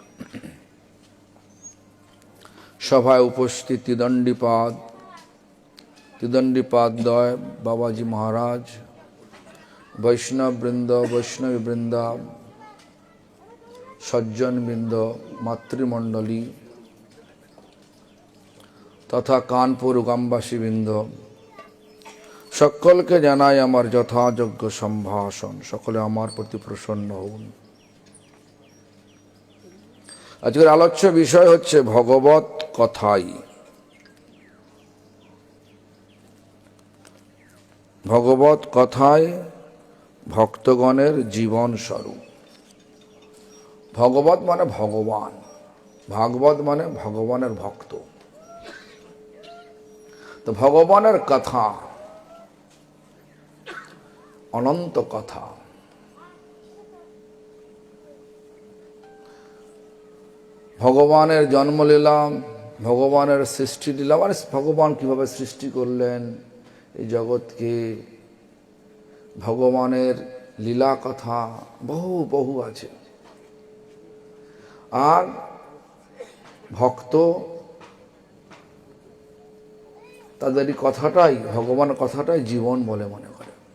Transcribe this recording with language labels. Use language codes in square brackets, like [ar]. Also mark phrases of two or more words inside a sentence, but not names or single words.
[bn] সভায় উপস্থিত ত্রিদণ্ডীপাদ বাবাজী মহারাজ, বৈষ্ণব বৃন্দ, সজ্জন বৃন্দ, মাতৃমণ্ডলী তথা কানপুর গ্রামবাসী বৃন্দ সকলকে জানাই আমার যথাযোগ্য সম্ভাষণ। সকলে আমার প্রতি প্রসন্ন হোন। আজকের আলোচ্য বিষয় হচ্ছে ভগবৎ কথাই। ভগবৎ কথাই ভক্তগণের জীবন স্বরূপ। ভগবৎ মানে ভগবান, ভাগবত মানে ভগবানের ভক্ত। তো ভগবানের কথা অনন্ত কথা। ভগবানের জন্মলীলা, ভগবানের সৃষ্টি লীলা, মানে ভগবান কিভাবে সৃষ্টি করলেন এই জগৎকে, ভগবানের লীলা কথা বহু বহু আছে। আর ভক্ত তাদের এই কথাটাই, ভগবানের কথাটাই জীবন বলে মনে করে।